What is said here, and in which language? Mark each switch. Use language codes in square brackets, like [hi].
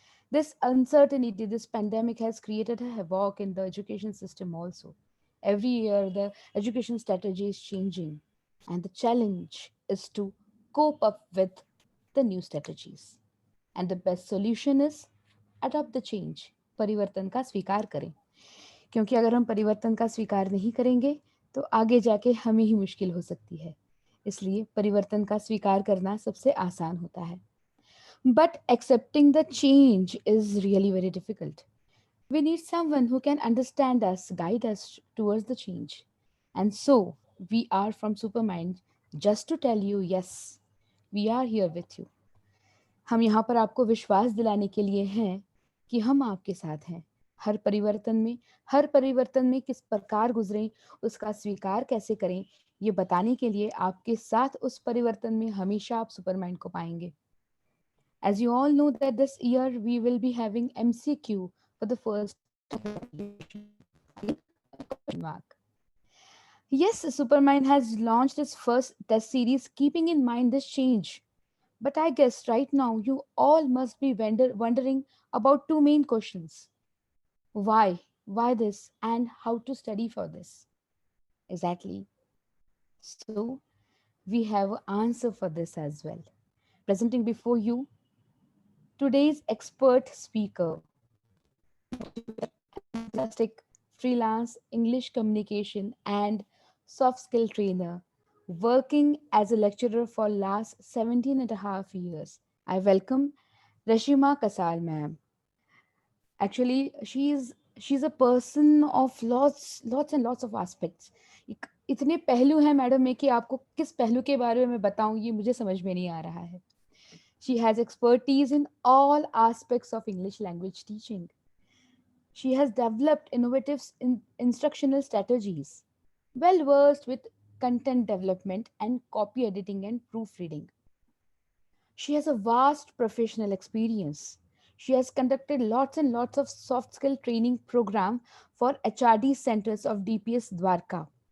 [en] This uncertainty, this pandemic has created a havoc in the education system also. Every year, the education strategy is changing, and the challenge is to cope up with the new strategies. And the best solution is adopt the change. [hi] परिवर्तन का स्वीकार करें, क्योंकि अगर हम परिवर्तन का स्वीकार नहीं करेंगे तो आगे जाके हमें ही मुश्किल हो सकती है. इसलिए परिवर्तन का स्वीकार करना सबसे आसान होता है. [en] But accepting the change is really very difficult. We need someone who can understand us, guide us towards the change. And so, we are from Supermind just to tell you, yes, we are here with you. [hi] हम यहाँ पर आपको विश्वास दिलाने के लिए हैं कि हम आपके साथ हैं. हर परिवर्तन में किस प्रकार गुजरें, उसका स्वीकार कैसे करें, ये बताने के लिए आपके साथ उस परिवर्तन में हमेशा आप सुपरमाइंड को पाएंगे. [en] As you all know that this year we will be having MCQ for the first mark. Yes, Supermind has launched its first test series keeping in mind this change. But I guess right now you all must be wondering about two main questions. Why? Why this? And how to study for this? Exactly. So we have an answer for this as well. Presenting before you today's expert speaker, fantastic freelance English communication and soft skill trainer, working as a lecturer for last 17 and a half years. I welcome Rashima Kasal ma'am. Actually, she's a person of lots and lots of aspects. [hi] इतने पहलू हैं madam में कि आपको किस पहलू के बारे में बताऊं ये मुझे समझ में नहीं आ रहा है. [en] She has expertise in all aspects of English language teaching. She has developed innovative instructional strategies, well versed with content development and copy editing and proofreading. She has a vast professional experience. She has conducted lots and lots of soft skill training program for HRD centers of DPS Dwarka.